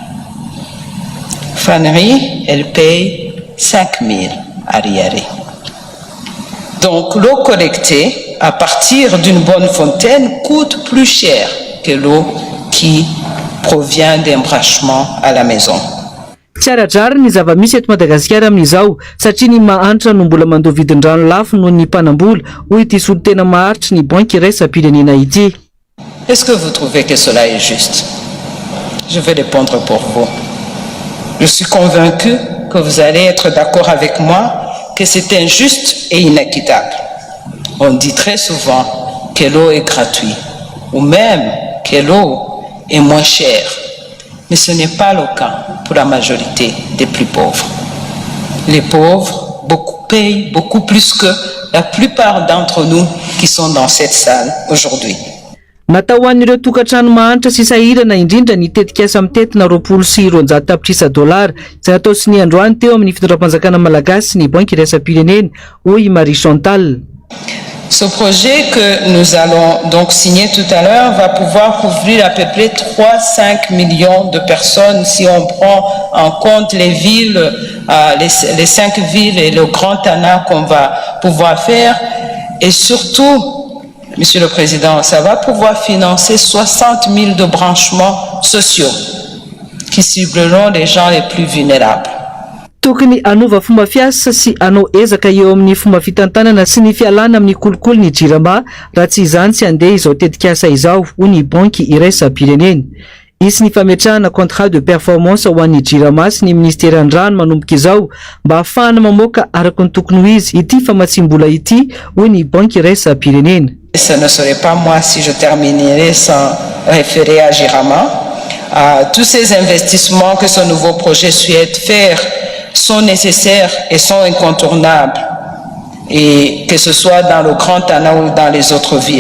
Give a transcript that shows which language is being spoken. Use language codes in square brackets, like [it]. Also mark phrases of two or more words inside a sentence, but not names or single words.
[fr] Fannery, elle paye 5000 ariary. Donc l'eau collectée à partir d'une bonne fontaine coûte plus cher que l'eau qui provient d'un branchement à la maison. [mg] Tsy ara-drary ny zava-misy eto Madagasikara amin'izao satria ny mahantra no mbola mandoa vidin-drano lafo noho ny mpanambola hoy ity solotena maharitry ny banky iraisam-pirenena ity. [fr] Est-ce que vous trouvez que cela est juste? Je vais répondre pour vous. Je suis convaincu que vous allez être d'accord avec moi que c'est injuste et inéquitable. On dit très souvent que l'eau est gratuite ou même que l'eau est moins chère. Mais ce n'est pas le cas pour la majorité des plus pauvres. Les pauvres payent beaucoup plus que la plupart d'entre nous qui sont dans cette salle aujourd'hui. [mg] Natao ho an'ireo tokantrano mahantra sy sahirana indrindra ny tetikasa amin'ny tetina 200 tapitrisa $, izay atao sy ny androany teo amin'ny fitondram-panjakana malagasy ny banky iraisam-pirenena hoy Marie Chantal. [fr] Ce projet que nous allons donc signer tout à l'heure va pouvoir couvrir à peu près 3-5 millions de personnes si on prend en compte les villes, les 5 villes et le Grand Tana qu'on va pouvoir faire. Et surtout, Monsieur le Président, ça va pouvoir financer 60 000 de branchements sociaux qui cibleront les gens les plus vulnérables. [mg] Tokony anova fomba fiasa sy anao ezaka eo amin'ny fomba fitantanana sy ny fialana amin'ny kolokolo ny jirama raha tsy izany tsy andeha izao tetikasa izao hoy ny banky iraisam-pirenena. Isy ny fametrahana [fr] contrat de performance [mg] ho an'ny jirama sy ny ministeran-drano manomboka izao mba ahafahana mamoaka araka ny tokony ho izy ity famatsim-bola ity hoy ny banky iraisam-pirenena. [fr] Ce ne serait pas moi si je terminerais sans référer à Girama. Tous ces investissements que ce nouveau projet souhaite faire sont nécessaires et sont incontournables, et que ce soit dans le Grand Tana ou dans les autres villes.